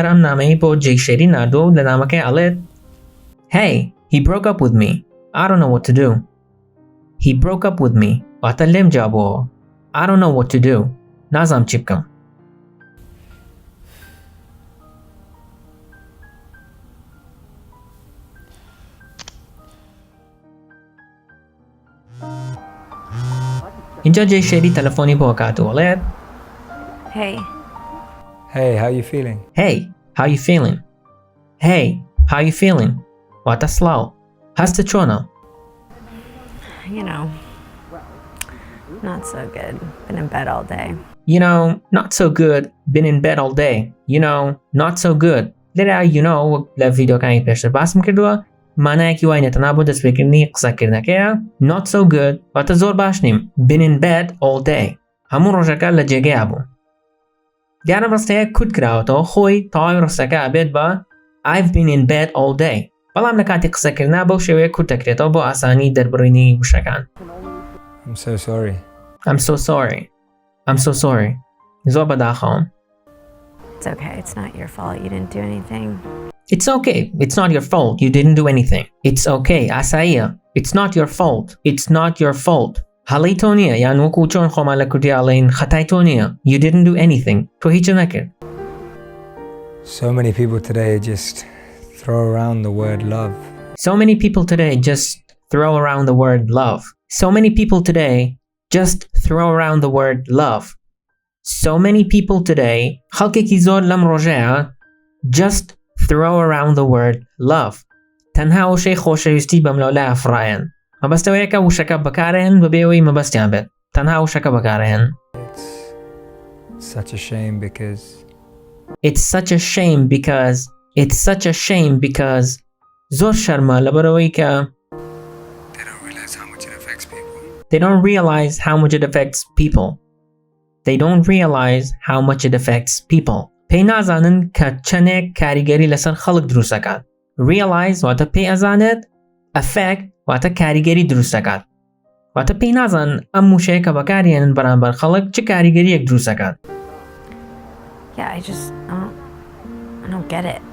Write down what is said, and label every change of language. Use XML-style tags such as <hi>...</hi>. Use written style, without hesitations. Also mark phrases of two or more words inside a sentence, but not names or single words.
<ckb>ئەم نامەیە بۆ جێیشێری ناردۆ و لە نامەکەی ئەڵێت</ckb> <en>Hey, he broke up with me. I don't know what to do. He broke up with me.</en> <ckb>واتە لێم جابەوە.</ckb> <en>I don't know what to do.</en> <ckb>نازام چی بکەم. اینجا جێی شێری تەلەفۆنی بۆ کات و وڵێت</ckb> <en>Hey, Hey, how you feeling? Hey, how you feeling? Hey, how you feeling?</en> <ckb>واتە سڵاو. هەستت چۆنە؟</ckb> <en>you know, not so good. Been in bed all day. You know, not so good. Been in bed all day. You know, not so good.</en> <ckb>لێرە</ckb> <en>you know</en> <ckb>لە ڤیدیۆکانی پێشتر باسم کردووە مانایەکی وای نێتەنا بۆ دەستپێکردنی قسەکردنەکەیە</ckb> <en>not so good</en> <ckb>واتە زۆر باش نیم.</ckb> <en>Been in bed all day.</en> <ckb>هەموو ڕۆژەکە لە جێگەیە بوو. دیارە ڕستەیە کورت کراوەتەوە خۆی تەواوی ڕستەکە ئەبێت بە</ckb> <en>I've been in bed all day.</en> <ckb>بەڵام لە کاتی قسەکردنا بەو شێوەیە کورت دەکرێتەوە بۆ ئاسانی دەربڕینی وشەکان.</ckb> <en>I'm so sorry. I'm so sorry. I'm so sorry.</en> <ckb>زۆر بەداخەوم.</ckb> <en>It's okay. It's not your fault. You didn't do anything. It's okay. It's not your fault. You didn't do anything. It's okay. ئاساییە. It's not your fault. It's not your fault.</en> <ckb>هەڵەی تۆ نییە یان وەکو چۆن خۆمان لە کوردی ئەڵێن خەتای تۆ نییە.</ckb> <en>You didn't do anything.</en> <ckb>تۆ هیچ نەکرد.</ckb> <en>So many people today just throw around the word love. So many people today just throw around the word love. So many people today just throw around the word love. So many people today</en> <ckb>خەڵکێکی زۆر لەم ڕۆژەیە</ckb> <en>just throw around the word love.</en> <ckb>تەنها وشەی خۆشەویستی بەم لەولای ئەفڕایەن. مەبەستەوەیە کە وشەکە بەکارهێن بەبێ ئەوەی مەبەستیان بێت. تەنها وشەکە بەکارهێن.</ckb> <en>It's such a shame because It's such a shame because It's such a shame because</en> <ckb>زۆر شەرمە لەبەرەوەی کە</ckb> <en>they don't realize how much it affects people. They don't realize how much it affects people. They don't realize how much it affects people.</en> <ckb>پێی نازانن کە چەندێک کاریگەری لەسەر خەڵک دروست دەکات. Realize واتە پێی ئەزانێت. Affect واتە کاریگەری دروست دەکات. واتە پێی نازانن ئەم وشەیە کە بەکارهێنن بەرامبەر خەڵک چ کاریگەریەک دروست دەکات.</ckb> <en>Yeah, I don't get it.</en>